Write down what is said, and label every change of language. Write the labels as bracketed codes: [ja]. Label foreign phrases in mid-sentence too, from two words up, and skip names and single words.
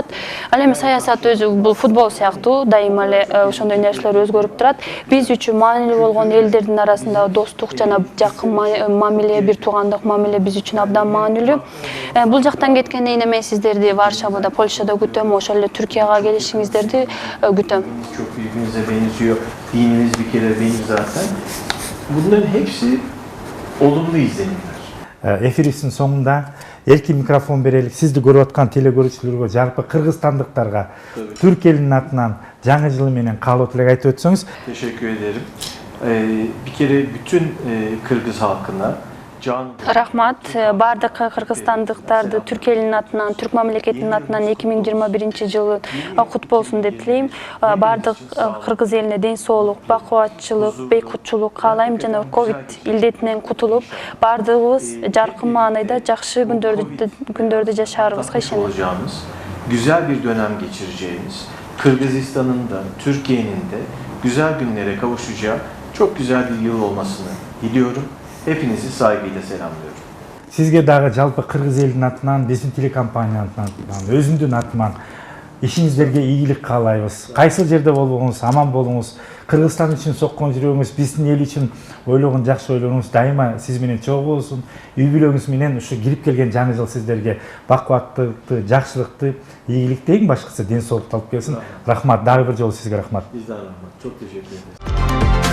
[ky] Ал эми саясат өзү бул футбол сыяктуу, дайыма эле ошондой нерселер өзгөрүп турат. Биз үчүн маанилүү болгон элдердин арасында достук жана жакын мамиле, бир туугандык мамиле биз үчүн абдан маанилүү. Бул жактан кеткенден кийин мен сиздерди Варшавада, Польшада күтөм, ошол эле Түркияга келишиңиздерди күтөм. [tr] Çok birbirinize benziyor. Dinimiz bir kere benim zaten. Bunların hepsi olumlu izlenimler. [ky] Эфирибиздин соңунда эркин микрофон берелик. Сизди көрүп аткан телекөрүүчүлөргө, жалпы кыргызстандыктарга түрк элинин атынан жаңы жыл менен каалоо тилек айтып өтсөңүз. [tr] Teşekkür ederim. Bir kere bütün Kırgız halkına [ky] Рахмат, бардык кыргызстандыктарды түрк элинин атынан, түрк мамлекетинин атынан 2021 кут болсун деп тилейм. Бардык кыргыз элине ден соолук, бакубатчылык, бейкутчулук каалайм жана ковид илдетинен кутулуп, бардыгыбыз жаркын маанайда жакшы күндөрдү жашаарыбызга ишенем. [tr] Güzel bir dönem geçireceğimiz, Kırgızistan'ın da, Türkiye'nin de güzel günlere kavuşacağı çok güzel bir yıl olmasını diliyorum. Hepinizi saygıyla selamlıyorum. [ky] Sizge dagы жалпы кыргыз элинин атынан, биздин телекомпаниянын атынан, өзүмдүн атыман ишиңиздерге ийгилик каалайбыз. Кайсыл жерде болбоңуз, аман болуңуз. Кыргызстан үчүн соккон жүрөгүңүз, биздин эл үчүн ойлогон жакшы ойлоруңуз дайыма сиз менен чогуу болсун. Үй бүлөңүз менен ушу кирип келген жаңы жыл сиздерге бакубаттыкты, жакшылыкты, ийгиликти, эң башкысы ден соолукту алып келсин. Рахмат, дагы бир жолу сизге рахмат. [tr] Bizden rahmat. Çok teşekkür ederiz.